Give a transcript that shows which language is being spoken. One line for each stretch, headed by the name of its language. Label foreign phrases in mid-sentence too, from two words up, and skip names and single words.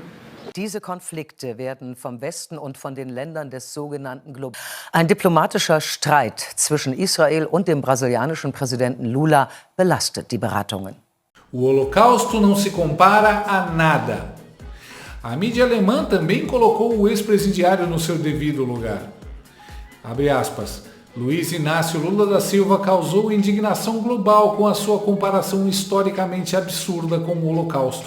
German: Diese Konflikte werden vom Westen und von den Ländern des sogenannten Globalismus. Ein diplomatischer Streit zwischen Israel und dem brasilianischen Präsidenten Lula belastet die Beratungen.
Portuguese: O Holocausto não se compara a nada. A mídia alemã também colocou o ex-presidiário no seu devido lugar. Abre aspas. Luiz Inácio Lula da Silva causou indignação global com a sua comparação historicamente absurda com o Holocausto.